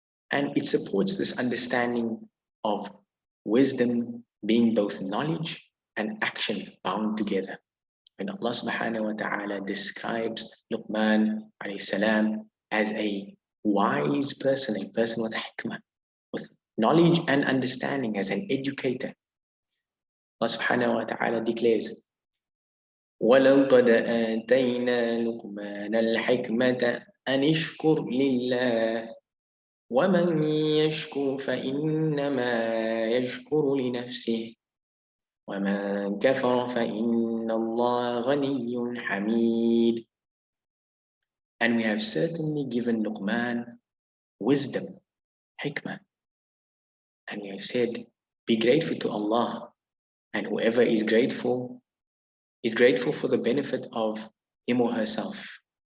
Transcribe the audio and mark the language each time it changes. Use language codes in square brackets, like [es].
[en] And it supports this understanding of wisdom being both knowledge and action bound together. And Allah subhanahu wa ta'ala describes Luqman alayhi salam as a wise person, a person with hikmah, with knowledge and understanding, as an educator. Allah subhanahu wa ta'ala declares, [ar] وَلَقَدْ آتَيْنَا لُقْمَانَ الْحِكْمَةَ أَنِ اشْكُرْ لِلَّهِ وَمَنْ يَشْكُرْ فَإِنَّمَا يَشْكُرُ لِنَفْسِهِ وَمَنْ كَفَرَ فَإِنَّ اللَّهَ غَنِيٌّ حَمِيدٌ. [en] And we have certainly given Luqman wisdom, hikmah. And we have said, be grateful to Allah. And whoever is grateful for the benefit of him or herself.